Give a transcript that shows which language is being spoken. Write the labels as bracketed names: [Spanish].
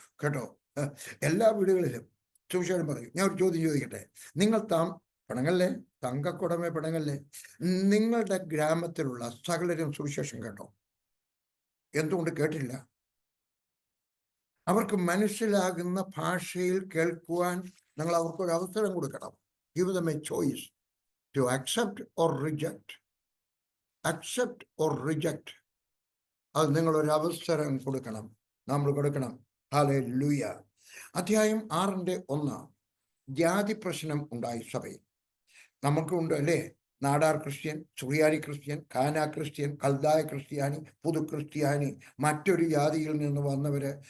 [Malayalam] കേട്ടോ, എല്ലാ വീടുകളിലും സുവിശേഷം പറയും. ഞാൻ ഒരു ചോദ്യം ചോദിക്കട്ടെ, നിങ്ങൾ പിണങ്ങല്ലേ, തങ്കക്കുടമേ പിണങ്ങല്ലേ, നിങ്ങളുടെ ഗ്രാമത്തിലുള്ള സകലരും സുവിശേഷം കേട്ടോ? എന്തുകൊണ്ട് കേട്ടില്ല? അവർക്ക് മനസ്സിലാകുന്ന ഭാഷയിൽ കേൾക്കുവാൻ നിങ്ങൾ അവർക്കൊരു അവസരം കൊടുക്കണം. [English] Give them a choice to accept or reject. Accept or reject. [Malayalam] അത് നിങ്ങളൊരു അവസരം കൊടുക്കണം, നമ്മൾ കൊടുക്കണം. ഹല്ലേലൂയ. അധ്യായം 6:1. ജാതി പ്രശ്നം ഉണ്ടായി സഭയിൽ. നമുക്കുണ്ട് അല്ലേ? നാടാർ ക്രിസ്ത്യൻ, സുറിയാനി ക്രിസ്ത്യൻ, കാന ക്രിസ്ത്യൻ, കൽദായ ക്രിസ്ത്യാനി, പുതു ക്രിസ്ത്യാനി, മറ്റൊരു ജാതിയിൽ നിന്ന് വന്നവര്.